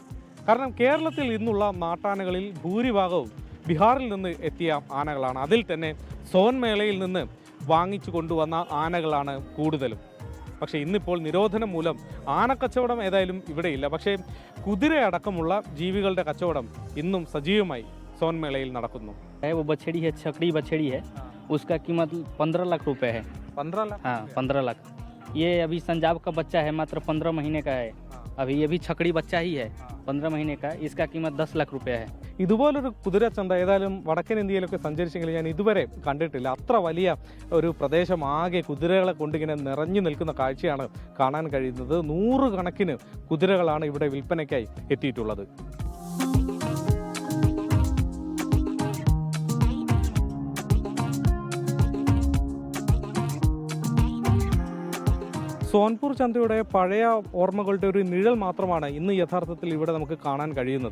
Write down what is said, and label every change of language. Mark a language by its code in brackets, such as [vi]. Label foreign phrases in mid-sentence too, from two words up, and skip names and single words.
[ml] കാരണം കേരളത്തിൽ ഇന്നുള്ള നാട്ടാനകളിൽ ഭൂരിഭാഗവും ബീഹാറിൽ നിന്ന് എത്തിയ ആനകളാണ്. അതിൽ തന്നെ സോൻ മേളയിൽ നിന്ന് വാങ്ങിച്ചു കൊണ്ടുവന്ന ആനകളാണ് കൂടുതലും. പക്ഷേ ഇന്നിപ്പോൾ നിരോധനം മൂലം ആനക്കച്ചവടം ഏതായാലും ഇവിടെയില്ല. പക്ഷേ കുതിരയടക്കമുള്ള ജീവികളുടെ കച്ചവടം ഇന്നും സജീവമായി सोन मेलയിൽ നടക്കുന്നു. [hi] वो बछड़ी है, छकड़ी बछड़ी है, उसका कीमत 15 लाख रुपए है. 15 लाख? हाँ, 15 लाख. ये अभी संजाब का बच्चा है, मात्र 15 महीने का है. अभी ये भी छकड़ी बच्चा ही है, 15 महीने का. इसका कीमत 10 लाख रुपए है. [ml] ഇതുപോലൊരു കുതിരച്ചന്ത ഏതായാലും വടക്കൻ ഇന്ത്യയിലൊക്കെ സഞ്ചരിച്ചെങ്കിലും ഞാൻ ഇതുവരെ കണ്ടിട്ടില്ല. അത്ര വലിയ ഒരു പ്രദേശം ആകെ കുതിരകളെ കൊണ്ടിങ്ങനെ നിറഞ്ഞു നിൽക്കുന്ന കാഴ്ചയാണ് കാണാൻ കഴിയുന്നത്. 100 കണക്കിന് കുതിരകളാണ് ഇവിടെ വിൽപ്പനയ്ക്കായി എത്തിയിട്ടുള്ളത്. സോൻപൂർ ചന്തയുടെ പഴയ ഓർമ്മകളുടെ ഒരു നിഴൽ മാത്രമാണ് ഇന്ന് യഥാർത്ഥത്തിൽ ഇവിടെ നമുക്ക് കാണാൻ കഴിയുന്നത്.